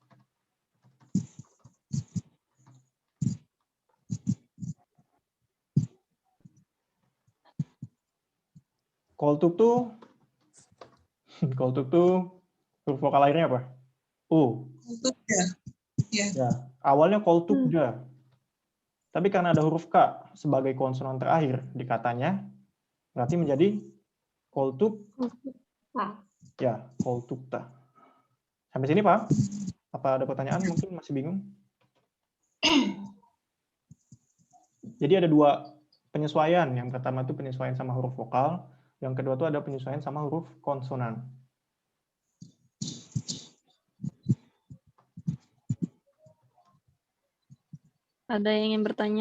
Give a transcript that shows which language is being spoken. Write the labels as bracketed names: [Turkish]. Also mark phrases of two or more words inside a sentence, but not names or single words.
[Indonesian] Koltuk tuh huruf vokal akhirnya apa? U. Ya, awalnya koltukda. Tapi karena ada huruf K sebagai konsonan terakhir di katanya, berarti menjadi koltuk. Ya, koltukta. Sampai sini, Pak? Apa ada pertanyaan? Mungkin masih bingung? Jadi ada 2 penyesuaian. Yang pertama itu penyesuaian sama huruf vokal. Yang kedua itu ada penyesuaian sama huruf konsonan. Ada yang ingin bertanya?